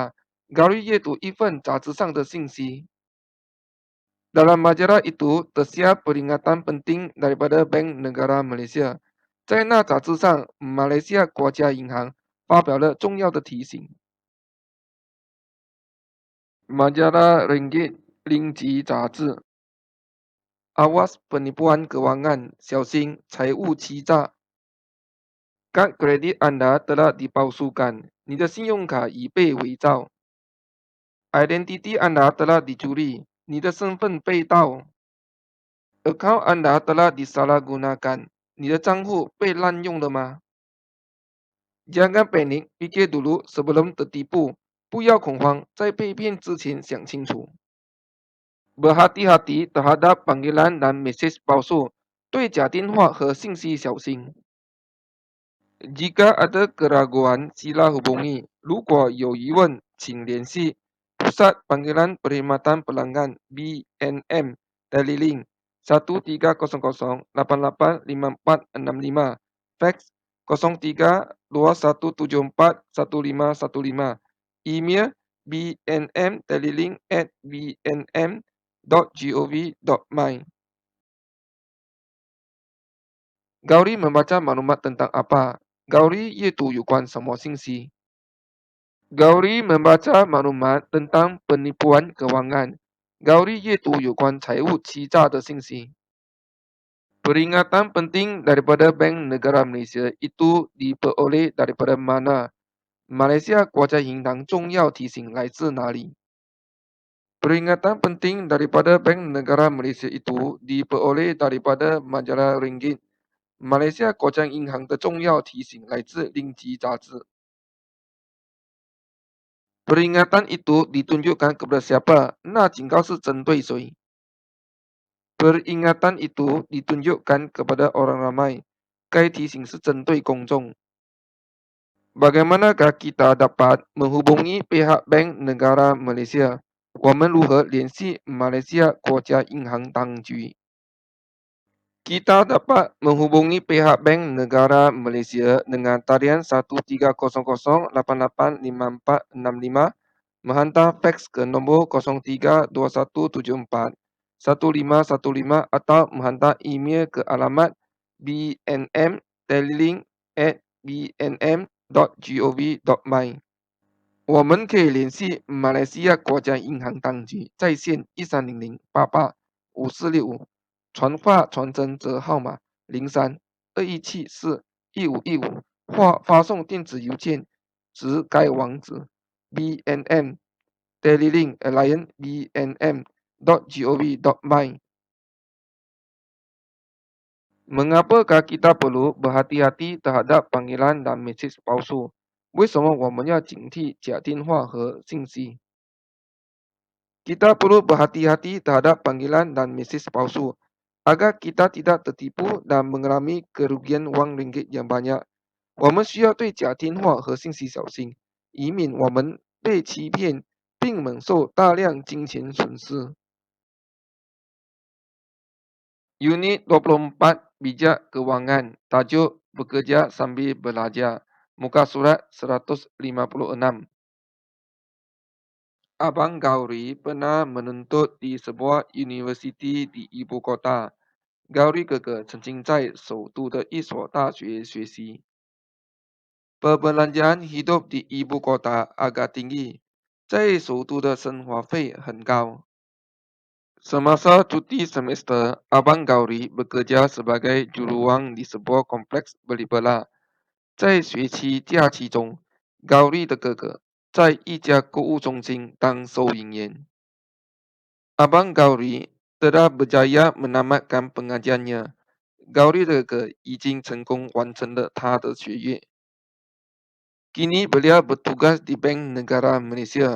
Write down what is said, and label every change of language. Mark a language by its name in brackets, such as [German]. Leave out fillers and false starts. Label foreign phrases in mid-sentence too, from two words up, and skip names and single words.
[Malay] Gauri [Chinese] 阅读一份杂志上的信息。 [Malay] Dalam majalah itu tersiar peringatan penting daripada Bank Negara Malaysia。 [Chinese] 在那杂志上，马来西亚国家银行发表了重要的提醒。Majalah Ringgit Linggih 杂志。 [Malay] Awas penipuan kewangan, [Chinese] 小心财务欺诈。 [Malay] kad kredit Anda telah dipalsukan. [Chinese] 你的信用卡已被伪造。 [Malay] Identiti Anda telah dicuri. [Chinese] 你的身份被盗。 [Malay] Account Anda telah disalahgunakan. [Chinese] 你的账户被滥用了吗？ [Malay] Jangan panik, fikir dulu sebelum tertipu. [Chinese] 不要恐慌，在被骗之前想清楚。 [Malay] Berhati-hati terhadap panggilan dan mesej palsu. [Chinese] 对假电话和信息小心。 [Malay] Jika ada keraguan, sila hubungi. [Chinese] 如果有疑问，请联系 [Malay] Pusat Panggilan Perkhidmatan Pelanggan BNM Telilink 1300 885465, fax 0321741515, email bnmtelilink@bnm.gov.my. Gauri membaca maklumat tentang apa? [Chinese] Gauri 阅读有关什么信息？ [Malay] Gauri membaca maklumat tentang penipuan kewangan. Gauri [Chinese] 阅读有关财务欺诈的信息。 [Malay] Peringatan penting daripada Bank Negara Malaysia itu diperoleh daripada mana? [Chinese] Malaysia Kuasa Hindang 重要提醒来自哪里？ [Malay] Peringatan penting daripada Bank Negara Malaysia itu diperoleh daripada majalah Ringgit. [Chinese] Malaysia 国家银行的重要提醒来自令吉杂志。 [Malay] Peringatan itu ditunjukkan kepada siapa? [Chinese] 那警告是针对谁？ [Malay] Peringatan itu ditunjukkan kepada orang ramai. [Chinese] 该提醒是针对公众。 [Malay] Bagaimanakah kita dapat menghubungi pihak Bank Negara Malaysia? [Chinese] 我们如何联系马来西亚国家银行当局？ [Malay] Kita dapat menghubungi pihak Bank Negara Malaysia dengan talian 1300 885465, menghantar fax ke nombor 0321741515 atau menghantar email ke alamat bnmtelilink@bnm.gov.my。 [Chinese] 我们可以联系马来西亚国家银行当局在线1300885465，传话传真则号码0321741515，或发送电子邮件至该网址 bnmtelilink@bnm.gov.my。 [Malay] Mengapakah kita perlu berhati-hati terhadap panggilan dan mesej palsu？ [Chinese] 为什么我们要警惕假电话和信息？ [Malay] Kita perlu berhati-hati terhadap panggilan dan mesej palsu agar kita tidak tertipu dan mengalami kerugian wang ringgit yang banyak。 [Chinese] 我们需要对假电话和信息小心，以免我们被欺骗并蒙受大量金钱损失。 [Malay] Unit 24 Bijak Kewangan. Tajuk Bekerja Sambil Belajar. Muka surat 156. Abang Gauri pernah menuntut di sebuah universiti di ibu kota。Gauri [Chinese] 哥哥曾经在首都的一所大学学习。 [Malay] Perbelanjaan hidup di ibu kota agak tinggi。在首都的生活费很高。Semasa cuti semester, Abang Gauri bekerja sebagai jururawat di sebuah kompleks beli belah。 [Chinese] 在学期假期中，Gauri 的哥哥在一家购物中心当收银员。 [Malay] Abang Gauri telah berjaya menamatkan pengajiannya。 [Chinese] Gauri 的哥哥已经成功完成了他的学业。 [Malay] Kini beliau bertugas di Bank Negara Malaysia。